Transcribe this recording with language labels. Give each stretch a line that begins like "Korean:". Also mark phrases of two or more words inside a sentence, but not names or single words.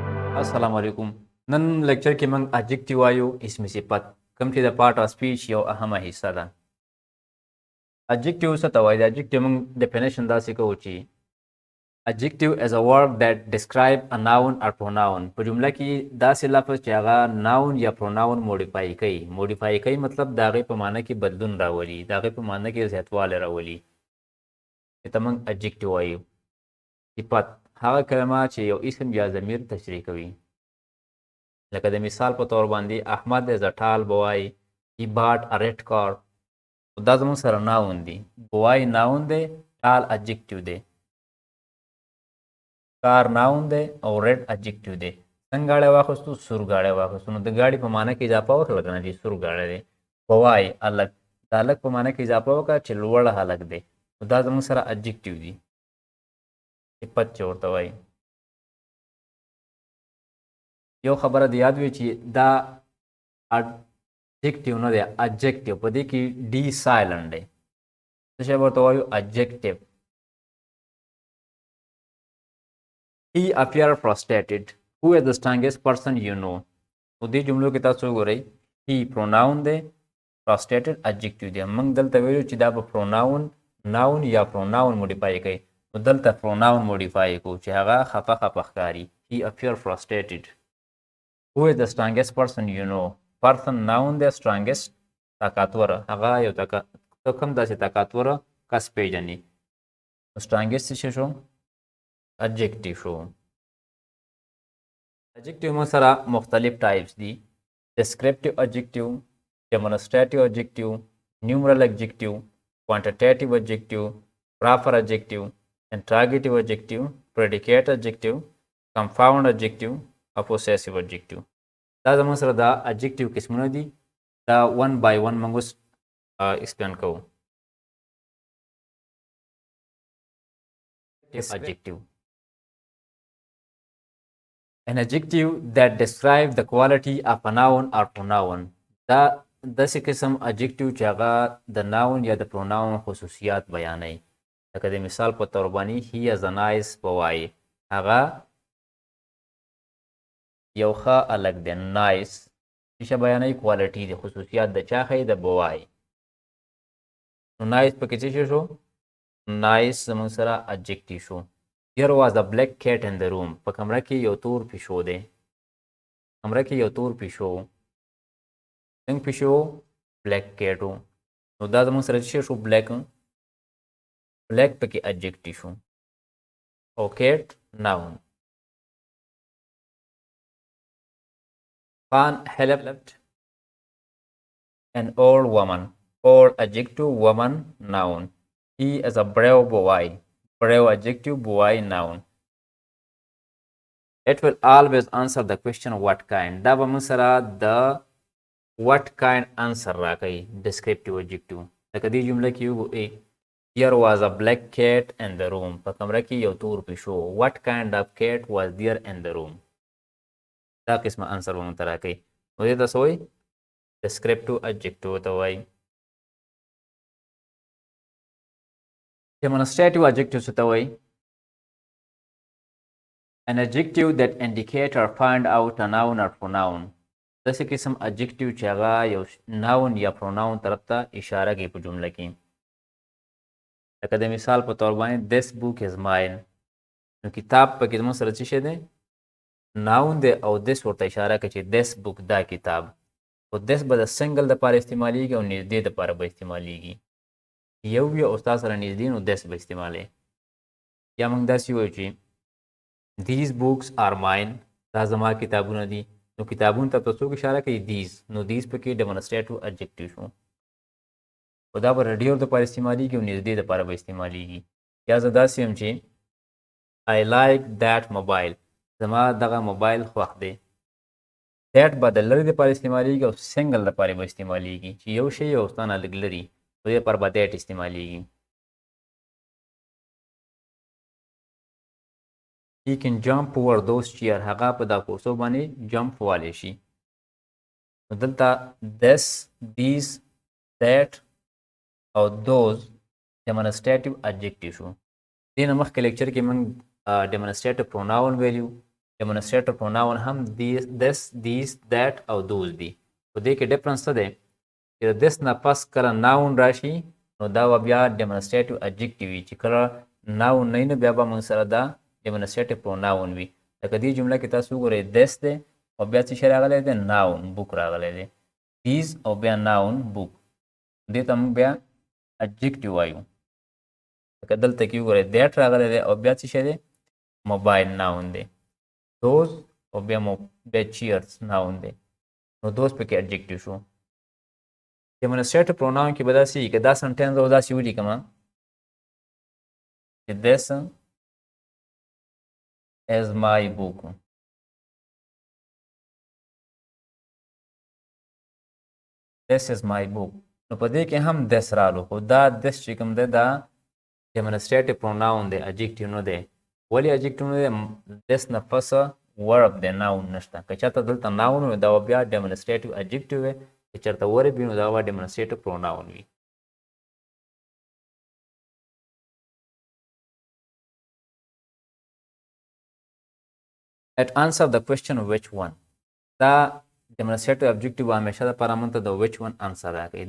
Pashto: السلام علیکم. نن لیکچر کې موږ adjective وایو اسم صفت کوم چې د
English: part of speech
Pashto: یو اهمه حصہ ده. adjective څه ته وایي؟ د adjective موږ ډیفینیشن داسې کوو چې
English: adjective is a word that describe a noun or pronoun.
Pashto: په جمله کې داسې لفظ چې هغه noun یا
English: pronoun modify
Pashto: کوي. modify کوي مطلب د هغې په معنی کې بدلون راولي، د هغې په معنی کې زیاتوالی راولي. ته موږ adjective وایو. صفت هغه کلمه چې یو اسم یا ضمیر تشریح کوي. لکه د مثال په طور باندې احمد
English: is a tall boy, he bought a red car.
Pashto: دا زموږ سره ناون دی. boy ناون دی،
English: tall adjective
Pashto: دی، car ناون دی او
English: red adjective
Pashto: دی. څنګه ګاډی واخیستو؟ سور ګاډی واخیستو. نو د ګاډي په معنی کې اضافه وکړه که نه چې سور ګاډی دی. boy هلک، د هلک په معنی کې اضافه وکړه چې لوړ هلک دی. نو دا زموږ سره adjective دی، صفت چې ورته وایي. یو خبره د یاد وي چې دا adjective نه دی، adjective په دې کې
English: d silent
Pashto: دی. څه شی ورته وایو؟ adjective.
English: he appear frustrated. who is the strongest person you know.
Pashto: نو دې جملو کې تاسو وګورئ،
English: he pronoun
Pashto: دی،
English: frustrated adjective
Pashto: دی. موږ دلته ویلو چې دا به
English: pronoun noun
Pashto: یا
English: pronoun modify
Pashto: کوي. نو دلته
English: pronoun modify
Pashto: کوو چې هغه خفه خفه ښکاري.
English: he appear frustrated. who is the strongest person you know. person noun
Pashto: دی، strongest طاقتور، هغه یو کوم داسې طاقتور کس پیژني. strongest څه شو؟ adjective شو. adjective مو سره مختلف ټایپس دي:
English: descriptive adjective, demonstrative adjective, numeral adjective, quantitative adjective, proper adjective, interrogative adjective, predicate adjective, compound adjective او possessive adjective.
Pashto: دا زموږ سره دا adjective قسمونه دي. دا
English: one by one
Pashto: موږ اوس explain کوو.
English: adjective. An adjective that describes the quality of a noun or pronoun.
Pashto: دا داسې قسم adjective چې هغه د noun یا د pronoun خصوصیات بیانوي. لکه د مثال په طور باندې
English: he is a nice boy.
Pashto: هغه یو ښه هلک دی. نایس څه بیانوي؟ کوالټي دی، خصوصیات د چا ښیي؟ د بوای. نو نایس پکې څه شو؟ نایس زموږ سره adjective شو.
English: There was a black cat in the room.
Pashto: په کمره کې یو تور پیشو دی. کمره کې یو تور پیشو. څنګه پیشو؟
English: black cat
Pashto: و. نو دا زموږ سره څه شو؟
English: black. black
Pashto: پکې adjective شو او
English: cat noun. Fan helped an old woman. Old adjective, woman noun. He is a brave boy. Brave adjective, boy noun. It will always answer the question what kind.
Pashto: دا به موږ سره د
English: what kind
Pashto: answer راکوي.
English: descriptive adjective.
Pashto: لکه دې جمله کې وګورئ،
English: there was a black cat in the room.
Pashto: په کمره کې یو تور پیشو.
English: what kind of cat was there in the room.
Pashto: دا قسمه انسر به موږ ته راکوي. نو دې ته څه وایي؟
English: descriptive adjective
Pashto: ته وایي.
English: demonstrative adjective
Pashto: څه ته وایي؟
English: an adjective that indicate or find out a noun or pronoun.
Pashto: داسې قسم adjective چې هغه یو noun یا pronoun طرف ته اشاره کوي په جمله کې. لکه د مثال په طور باندې
English: this book is mine.
Pashto: نو کتاب پکې زموږ سره څه شی دی؟ ناون دی او this ورته اشاره کوي چې
English: this book
Pashto: دا کتاب. او this به د سنګل دپاره استعمالیږي او نږدې دپاره به استعمالیږي. یو وي او ستا سره نږدې نو this به استعمالوي. یا موږ داسې وایو چې
English: these books are mine.
Pashto: دا زما کتابونه دي. نو کتابونو ته په څوک اشاره کوي؟ these. نو these پکې
English: demonstrative adjective
Pashto: شو. او دا به د ډېر دپاره استعمالیږي او نږدې دپاره به استعمالیږي. یا زه داسې یم چې
English: I like that mobile.
Pashto: زما دغه موبایل خوښ دی. that به د لرې دپاره استعمالیږي او سنګل دپاره به استعمالیږي چې یو شی یو ستا نه لږ لري، په دې دپاره به that استعمالیږي.
English: he can jump over those chair.
Pashto: هغه په دا کورسو باندې جمپ والی شي. نو دلته
English: this, these, that
Pashto: او
English: those demonstrative adjective
Pashto: شو. دې نه مخکې لیکچر کې موږ
English: demonstrative pronoun
Pashto: ویلو،
English: demonstrator pronoun
Pashto: هم
English: this these that
Pashto: او those دي. په دې کې ډیفرنس څه دی چې this نه پس کله noun راشي نو دا به بیا
English: demonstrative adjective
Pashto: وي چې کله noun نه نو بیا به موږ سره دا
English: demonstrative pronoun
Pashto: وي. لکه دې جمله کې تاسو وګورئ this دی او بیا څه شی راغلی دی
English: noun book
Pashto: راغلی دی. these او بیا
English: noun book
Pashto: دې ته موږ بیا adjective وایو. لکه دلته کې وګورئ that راغلی دی او بیا څه شی دی موبایل noun دی. those او بیا
English: chairs noun
Pashto: دی. نو those پکې adjective شو.
English: demonstrative pronoun
Pashto: کې به داسې وي که دا sentence او داسې ولیکم چې
English: this is my book. this is my book.
Pashto: نو په دې کې هم this رالو خو دا this چې کوم دی دا
English: demonstrative pronoun
Pashto: دی adjective نه دی. ولې adjective نه دی this نه پس verb دی noun نشته. که چېرته دلته noun وي دا به بیا
English: demonstrative adjective
Pashto: وي. که چېرته verb وي نو دا به
English: demonstrative pronoun
Pashto: وي.
English: Let's answer the question which one.
Pashto: دا
English: demonstrative adjective
Pashto: همیشه دپاره موږ ته د
English: which one
Pashto: answer راکوي.